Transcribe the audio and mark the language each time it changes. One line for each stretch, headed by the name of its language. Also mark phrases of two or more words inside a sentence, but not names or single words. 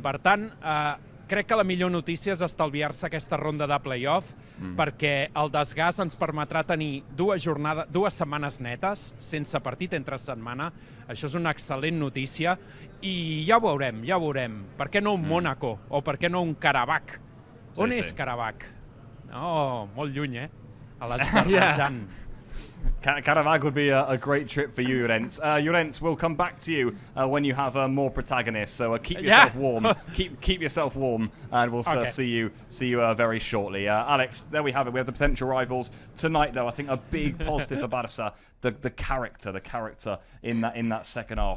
Catalan: Per tant, crec que la millor notícia és estalviar-se aquesta ronda de play-off perquè el desgast ens permetrà tenir 2 setmanes netes sense partit entre setmana. Això és una excel·lent notícia i ja ho veurem, ja ho veurem. Per què no un Mónaco o per què no un Karabakh? On és Karabakh? No, molt lluny, a l'Azerbaidjan.
English: Karabakh would be a great trip for you, Llorenç. Llorenç, we'll come back to you when you have more protagonists. So keep yourself warm. Keep yourself warm, and we'll see you very shortly. Alex, there we have it. We have the potential rivals tonight, though. I think a big positive for Barça, the character in that second half.